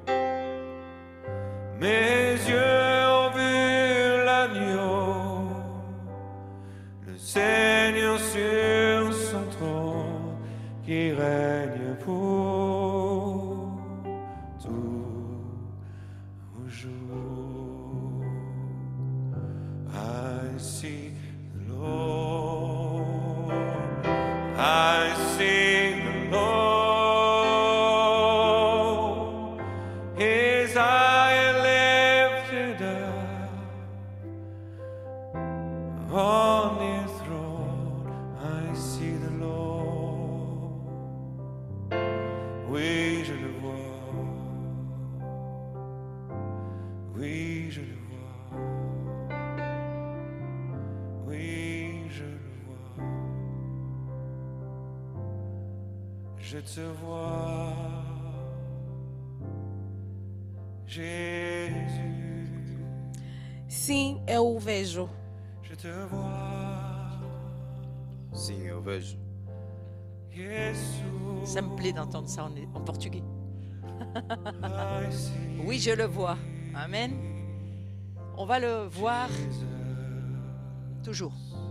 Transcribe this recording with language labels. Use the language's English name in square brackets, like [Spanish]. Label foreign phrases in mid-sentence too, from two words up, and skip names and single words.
[French] Mes yeux ont vu l'agneau, le Seigneur sur son trône, qui règne pour toujours. [English] I see the Lord, I see the Lord, His eye lifted up on His throne. I see the Lord, [French] oui je le vois, oui je le vois, oui je le vois, je te vois, Jésus, [Portuguese] Sim, eu o vejo. [French] je te vois, [Portuguese] Sim, eu vejo. Jesus, [French] Ça me plaît d'entendre ça en portugais. [English] I see [French] Oui, je le vois. Amen. On va le voir toujours.